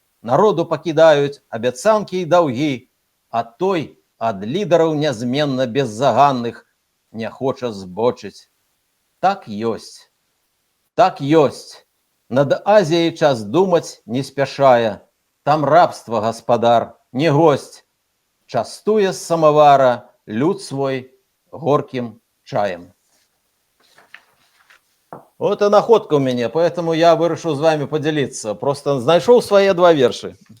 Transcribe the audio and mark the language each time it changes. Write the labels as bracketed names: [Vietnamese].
[Belarusian] народу пакідаюць абяцанкі і даўгі, а той ад лідараў нязменна беззаганных не хоча збочыць. Так ёсць. Так ёсць. Над Азіяй час думаць не спяшае. Там рабства, гаспадар, не госць. Частуе з самавара люд свой горким чаем. [Russian] Вот и находка у меня, поэтому я [Belarusian] вырашыў [Russian] з вами поделиться. [Belarusian] Просто знайшоў свае два вершы.